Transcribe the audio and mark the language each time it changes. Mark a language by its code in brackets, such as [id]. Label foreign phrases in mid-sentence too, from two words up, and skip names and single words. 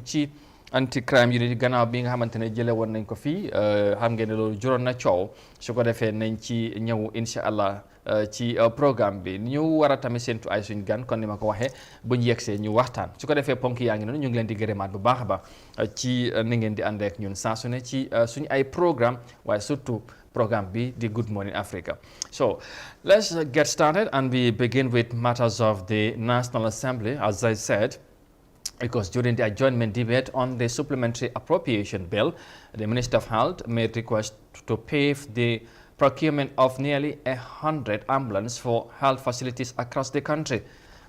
[wo] ci [en] anti crime unit [wo] gannaaw bi nga xamante ne jële woon nañ ko fii xam ngeen ne loolu juróon na coow su ko defee nañ ci ñëw [ar] إن شاء الله [wo] ci programme bi ñu war a tamit séntu ay suñ gan kon ni ma ko waxee buñ yegsee ñu waxtaan su ko defee ponk yaa ngi noonu ñu ngi leen di gërëmaat bu baax a baax ci ni ngeen di ànd ak ñun saa su ne ci suñu ay programme waaye surtout programme bi di Good Morning Africa. [en] So let's get started and we begin with matters of the National Assembly, as I said. Because during the adjournment debate on the supplementary appropriation bill, the Minister of Health made request to pave the procurement of nearly 100 ambulances for health facilities across the country.